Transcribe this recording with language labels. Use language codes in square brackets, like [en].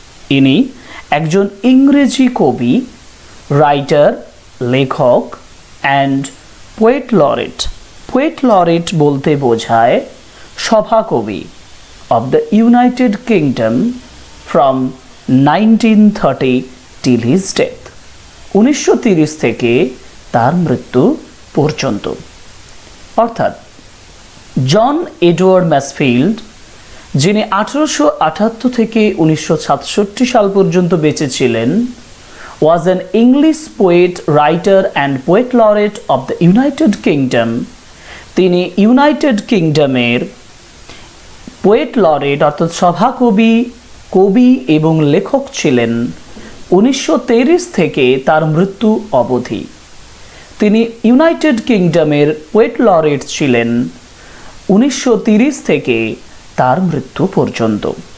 [bn] ইনি একজন ইংরেজি কবি, রাইটার, লেখক and poet laureate. Poet laureate বলতে বোঝায় সভাকবি [en] of the United Kingdom from 1930 till his death, [bn] 1930 থেকে তার মৃত্যু পর্যন্ত। অর্থাৎ জন এডওয়ার্ড ম্যাসফিল্ড, যিনি 1878 থেকে 1967 সাল পর্যন্ত বেঁচে ছিলেন, [en] was an English poet, writer and poet laureate of the United Kingdom। [bn] তিনি ইউনাইটেড কিংডমের পোয়েট লরেট অর্থাৎ সভাকবি, কবি এবং লেখক ছিলেন 1930 থেকে তার মৃত্যু অবধি। তিনি ইউনাইটেড কিংডমের পোয়েট লরেট ছিলেন 1930 থেকে তার মৃত্যু পর্যন্ত।